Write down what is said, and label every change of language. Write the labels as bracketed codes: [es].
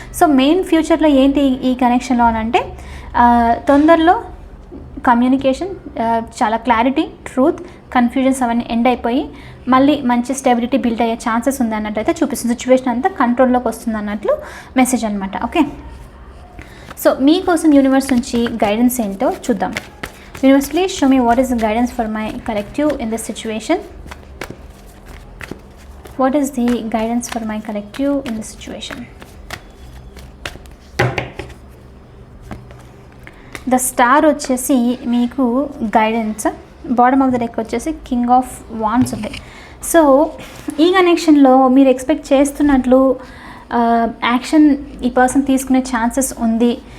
[te] So main ఫ్యూచర్లో ఏంటి ఈ కనెక్షన్లో అని అంటే తొందరలో కమ్యూనికేషన్, చాలా క్లారిటీ, ట్రూత్, కన్ఫ్యూజన్స్ అవన్నీ ఎండ్ అయిపోయి మళ్ళీ మంచి స్టెబిలిటీ బిల్డ్ అయ్యే ఛాన్సెస్ ఉంది అన్నట్టు అయితే చూపిస్తుంది. సిచ్యువేషన్ అంతా కంట్రోల్లోకి వస్తుంది అన్నట్లు మెసేజ్ అనమాట. ఓకే, సో మీకోసం యూనివర్స్ నుంచి గైడెన్స్ ఏంటో చూద్దాం. [en] Universe, please show me what is the guidance for my collective in this situation. What is the guidance for my collective in this situation? [te] The star వచ్చేసి మీకు guidance, bottom of the deck వచ్చేసి king of wands ఉంది. So ఈ కనెక్షన్లో మీరు expect చేస్తున్నట్లు action ఈ person తీసుకునే ఛాన్సెస్ ఉంది.